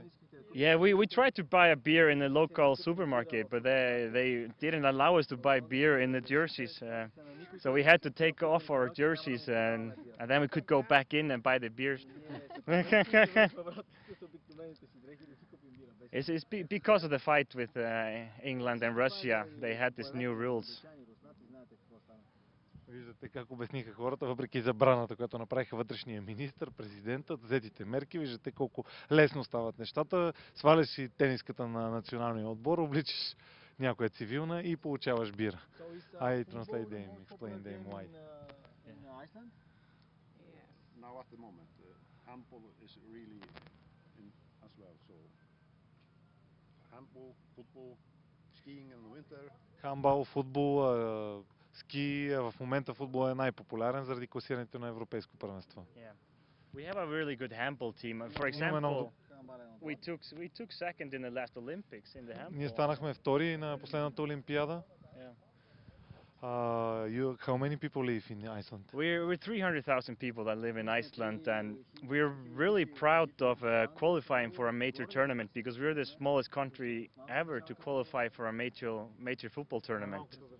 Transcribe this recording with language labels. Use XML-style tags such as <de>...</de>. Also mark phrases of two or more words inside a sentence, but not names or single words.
<en>Yeah, we tried to buy a beer in the local supermarket, but they didn't allow us to buy beer in the jerseys. So we had to take off our jerseys, and then we could go back in and buy the beers. It's because of the fight with England and Russia. They had these new rules.</en> <bg>Виждате как обясниха хората, въпреки забраната, която направиха вътрешния министър, президентът, взетите мерки. Виждате колко лесно стават нещата. Сваляш си тениската на националния отбор, обличаш някоя цивилна и получаваш бира.</bg> <en>I translate them, explain them why. In Iceland? Now at the moment, handball is really in as well. So handball, football, skiing in the winter. Handball,</en> <bg>футбол, ски. В момента футбол е най-популярен заради класирането на европейско първенство.</bg> <en>Yeah. We have a really good handball team. For example, we took second in the last Olympics in the handball.</en> <bg>Ние станахме втори на последната олимпиада.</bg> <en>Yeah. How many people live in Iceland? We're 300,000 people that live in Iceland, and we're really proud of qualifying for a major tournament because we're the smallest country ever to qualify for a major football tournament.</en>